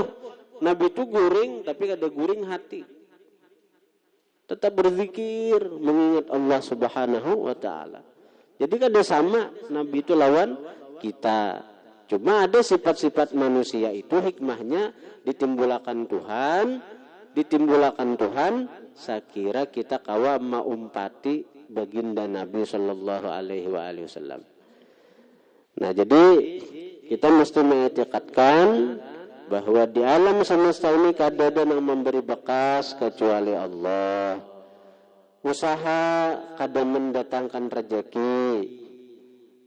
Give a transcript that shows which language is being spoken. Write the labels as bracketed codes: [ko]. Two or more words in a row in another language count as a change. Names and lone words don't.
[bjn] Nabi itu guring tapi kada guring hati. Tetap berzikir, mengingat Allah [ar] سبحانه وتعالى. [bjn] Jadi kada sama Nabi itu lawan kita. Cuma ada sifat-sifat manusia itu hikmahnya ditimbulkan Tuhan, saya kira kita kawa maumpati baginda Nabi [ar] صلى الله عليه وسلم. [bjn] Nah, jadi kita mesti mengitikadkan bahwa di alam semesta ini kada ada yang memberi bekas kecuali Allah. Usaha kada mendatangkan rezeki.